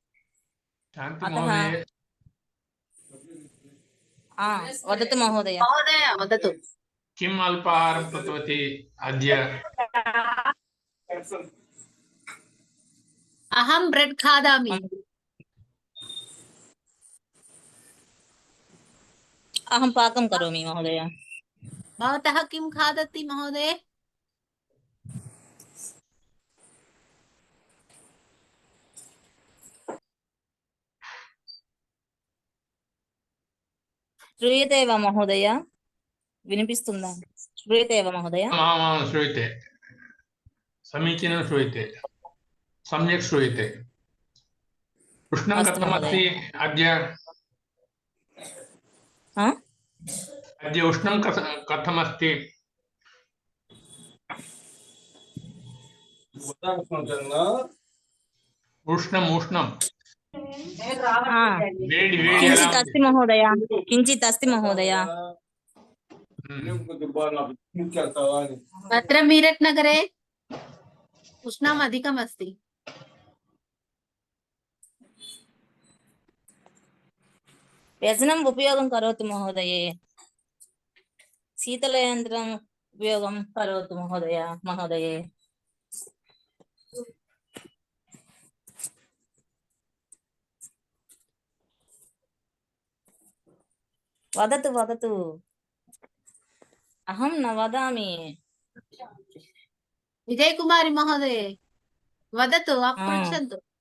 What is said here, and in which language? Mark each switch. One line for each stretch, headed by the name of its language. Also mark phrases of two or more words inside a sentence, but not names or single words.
Sanskrit: वदतु महोदय. वदतु. किम् अल्पाहारं कृतवती अद्य? अहं ब्रेड् खादामि. अहं पाकं करोमि महोदय. भवतः किं खादति महोदय? श्रूयते वा महोदय? వినిపిస్తుందా? श्रूयते वा महोदय? श्रूयते, समीचीनं श्रूयते, सम्यक् श्रूयते. उष्णं कथमस्ति अद्य? अद्य उष्णं कथमस्ति? उष्णम् उष्णं
Telugu: వేడి వేడి ఎలా కించిత్ ఉంది?
Sanskrit: अस्ति महोदय, किञ्चित् अस्ति महोदय. अत्र मीरट् नगरे उष्णम् अधिकम् अस्ति. व्यसनं उपयोगं करोतु महोदये. शीतलयन्त्रं उपयोगं करोतु महोदये. वदतु वदतु. अहं न वदामि. विजय कुमारी महोदय वदतु, पृच्छन्तु.